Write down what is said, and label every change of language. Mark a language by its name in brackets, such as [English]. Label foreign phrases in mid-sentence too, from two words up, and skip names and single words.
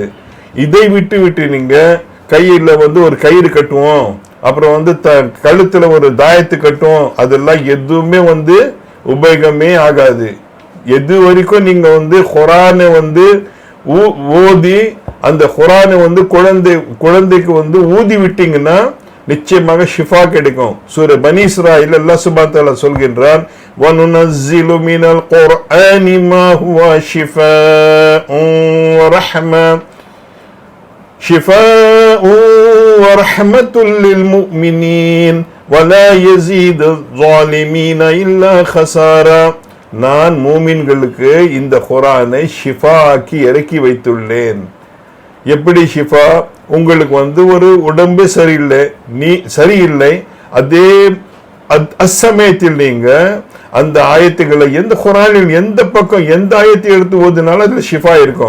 [Tamil] இதை விட்டு நீங்க கையில ஒரு கயிறு கட்டுவோம், அப்புறம் கழுத்துல ஒரு தாயத்து கட்டுவோம், அதெல்லாம் எதுவுமே உபயோகமே ஆகாது. எது வரைக்கும் நீங்க குர்ஆனை ஓதி அந்த குர்ஆனை குழந்தைக்கு ஊதி விட்டீங்கன்னா நிச்சயமாக ஷிஃபா கிடைக்கும். சூரா பனி இஸ்ராயில் [Arabic] الله سبحانه وتعالى [Tamil] சொல்கின்றான், [Arabic] وَنُنَزِّلُ مِنَ الْقُرْآنِ مَا هُوَ شِفَاءٌ وَرَحْمَةٌ لِلْمُؤْمِنِينَ وَلَا يَزِيدُ الظَّالِمِينَ إِلَّا خَسَارًا. [Tamil] நான் மூமின்களுக்கு இந்த குர்ஆனை ஷிஃபா ஆக்கி இறக்கி வைத்துள்ளேன். எப்படி ஷிஃபா? உங்களுக்கு ஒரு உடம்பு சரியில்லை, அதே அச்சமயத்தில் நீங்க அந்த ஆயத்துக்களை எந்த குர்ஆனில் எந்த பக்கம் எந்த ஆயத்தை எடுத்து ஓதினாலும் அதுல ஷிஃபா இருக்கும்.